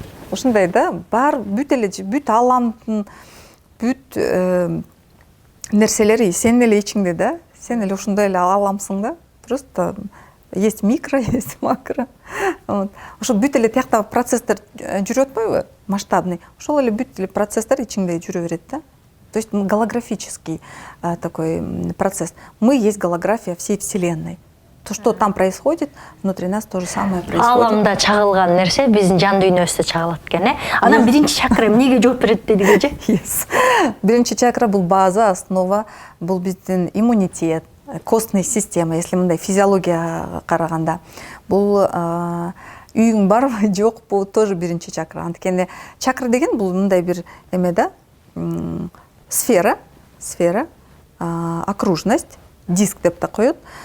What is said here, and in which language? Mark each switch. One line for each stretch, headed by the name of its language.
Kyrgyz: Ушундай да, бар бүт эле бүт аламдын бүт нерселери сенин эле ичиңде да. Сен эле ушундай эле аламсың да.
Russian: Просто есть микро, есть макро. Вот.
Kyrgyz: Ошо бүт эле тиякта процесстер жүрүп атпайбы? Масштабный. Ошол эле бүт эле процесстер ичиңде жүрө берет да.
Russian: То есть голографический такой процесс. Мы есть голография всей Вселенной. То, что там происходит, внутри нас то же самое происходит.
Kyrgyz: Аламда чагылган нерсе биздин жан дүйнөбүздө чагылат экен, Анан биринчи чакра эмнеге жооп берет дедигичи? Биринчи чакра бул база, основа, бул биздин иммунитет, костный система, если мындай физиология караганда. Бул үйүң барбы, жокпу, тоже биринчи чакра. Анткени чакра деген бул мындай бир эме да, сфера, окружность, диск деп да коет.